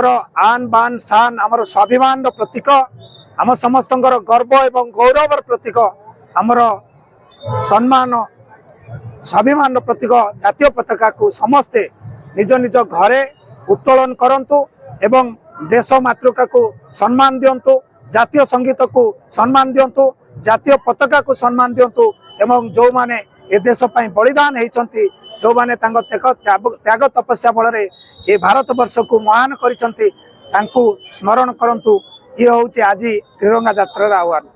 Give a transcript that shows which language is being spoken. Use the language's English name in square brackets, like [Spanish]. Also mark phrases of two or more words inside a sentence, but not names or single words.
[Odia] ଆନ ବାନ ଶାନ ଆମର ସ୍ୱାଭିମାନ ପ୍ରତୀକ ଆମ ସମସ୍ତ ଗର୍ବ ଏବଂ ଗୌରବ ପ୍ରତୀକ ଆମର ସମ୍ମାନ ସ୍ୱାଭିମାନ ପ୍ରତୀକ ଜାତୀୟ ପତାକାକୁ ସମସ୍ତେ ନିଜ ନିଜ ଘରେ ଉତ୍ତୋଳନ କରନ୍ତୁ ଏବଂ ଦେଶ ମାତୃକାକୁ ସମ୍ମାନ ଦିଅନ୍ତୁ ଜାତୀୟ ସଙ୍ଗୀତକୁ ସମ୍ମାନ ଦିଅନ୍ତୁ ଜାତୀୟ ପତାକାକୁ ସମ୍ମାନ ଦିଅନ୍ତୁ ଏବଂ ଯୋଉମାନେ ଏ ଦେଶ ପାଇଁ ବଳିଦାନ ହେଉଛନ୍ତି ଯୋଉମାନେ ତାଙ୍କ ତ୍ୟାଗ ତପସ୍ୟା ବଳରେ ଏ ଭାରତ ବର୍ଷକୁ ମହାନ କରିଛନ୍ତି ତାଙ୍କୁ ସ୍ମରଣ କରନ୍ତୁ। ଇଏ ହଉଛି ଆଜି ତ୍ରିରଙ୍ଗା ଯାତ୍ରାର ଆହ୍ୱାନ।